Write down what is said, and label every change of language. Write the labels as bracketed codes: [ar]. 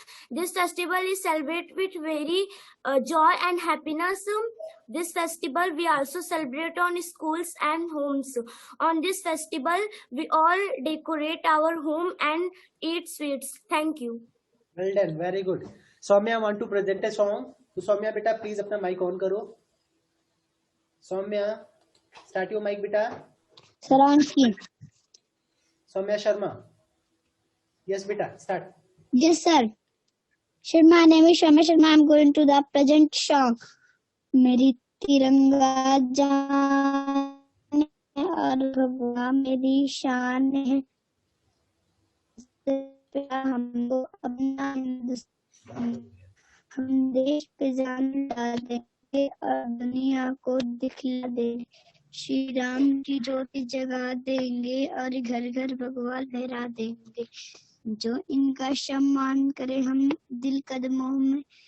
[en] This festival is celebrated with very joy and happiness. This festival we also celebrate on schools and homes. On this festival, we all decorate our home and eat sweets. Thank you. Well done, very good. Saumya want to present a song. [hi] तो सौम्या बेटा please अपना mic on करो। Saumya, [en] start your mic [hi] बेटा। Saransky. Saumya Sharma. Yes बेटा, start. [en] Yes, sir. Sir, my name is Shama Sharma. I am going to the present song. [hi] मेरी तिरंगा जान है और भगवा मेरी शान है, हम तो अपना हिंदुस्तान, हम देश पे जान डाल देंगे और दुनिया को दिखला देंगे, श्री राम की ज्योति जगा देंगे और घर घर भगवा लहरा देंगे, जो इनका सम्मान करे हम दिल कदमों में।